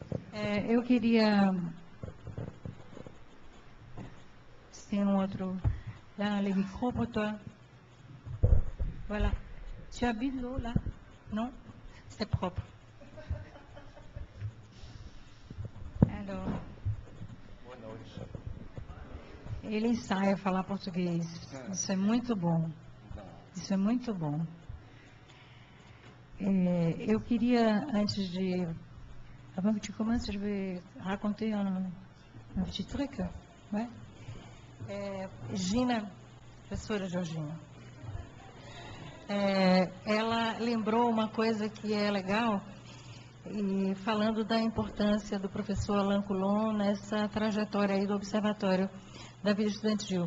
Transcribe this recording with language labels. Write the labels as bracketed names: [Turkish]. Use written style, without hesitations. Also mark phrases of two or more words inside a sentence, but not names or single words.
[Portuguese] Eu queria... Se tem um outro... [French] Là, les micros pour toi. Voilà. Tu as bu de l'eau, là? Non? C'est propre. Alors... [Portuguese] Ele ensaia falar português. Isso é muito bom. Isso é muito bom. Eu queria, antes de... [French] Avant que tu commences, je vais raconter un petit truc. Ouais? [Portuguese] Gina, professora Georgina, ela lembrou uma coisa que é legal, e falando da importância do professor Alain Coulon nessa trajetória aí do Observatório da Vida Estudantil.